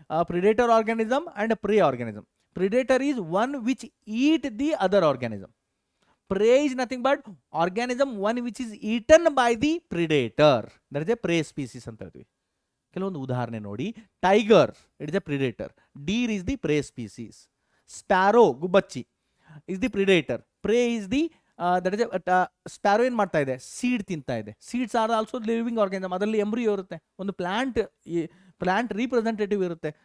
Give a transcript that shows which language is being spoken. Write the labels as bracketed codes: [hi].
[en] Predator organism and prey organism. Predator is one which eat the other organism. Prey is nothing but organism one which is eaten by the predator. That is a prey species [kn] ಅಂತ ಹೇಳ್ತೀವಿ. ಕೆಲವೊಂದು ಉದಾಹರಣೆ ನೋಡಿ. [en] Tiger it is a predator. Deer is the prey species. Sparrow ಗುಬ್ಬಚ್ಚಿ is the predator. Prey is the [kn] that is sparrow ಏನು ಮಾಡ್ತಾ ಇದೆ, seed ತಿಂತಾ ಇದೆ. [en] seeds are also living organism, [kn] ಅದರಲ್ಲಿ ಎಂಬ್ರಿಯೋ ಇರುತ್ತೆ, ಒಂದು ಪ್ಲಾಂಟ್ ರೀಪ್ರೆಸೆಂಟೇಟಿವ್ ಇರುತ್ತೆ.